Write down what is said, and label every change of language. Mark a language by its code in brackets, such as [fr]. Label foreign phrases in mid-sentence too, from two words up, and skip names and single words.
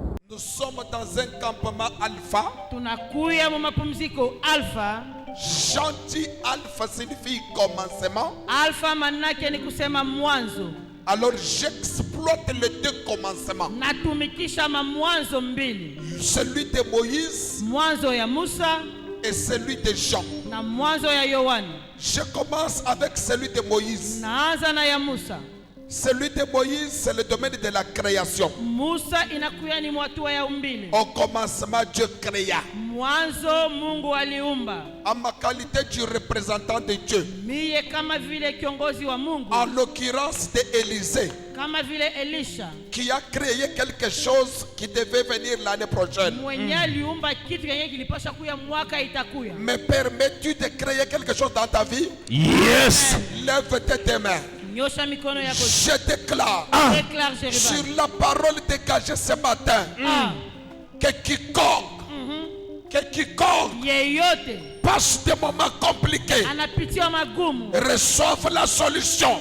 [fr] Nous sommes dans un campement alpha. [sw] Tunakuya mu mapumziko alpha. [fr] Gentil alpha signifie commencement. [sw] Alpha manake ni kusema mwanzo. [fr] Alors j'exploite les deux commencements. [sw] Natumikisha mwanzo mbili. [fr] Celui de Moïse. [sw] Mwanzo ya Musa. [fr] Et celui de Jean. [sw] Na mwanzo ya Yohana. [fr] Je commence avec celui de Moïse. [sw] Naanza na ya Musa. [fr] Celui de Moïse, c'est le domaine de la création. [sw] Musa inakuya ni hatua ya umbile. [fr] Au commencement, Dieu créa. [sw] Mwanzo Mungu aliumba. [fr] En ma qualité du représentant de Dieu. [sw] Mie kama vile kiongozi wa Mungu. [fr] En l'occurrence de Élisée. [sw] Kama vile Elisha. [fr] Qui a créé quelque chose qui devait venir l'année prochaine. [sw] Mwenye aliumba kitu yenye kilipasha kuya mwaka itakuya. [fr] Me permets-tu de créer quelque chose dans ta vie? [en] Yes. [fr] Lève tes mains. Je déclare sur la parole dégagée ce matin que quiconque passe des moments compliqués reçoive la solution.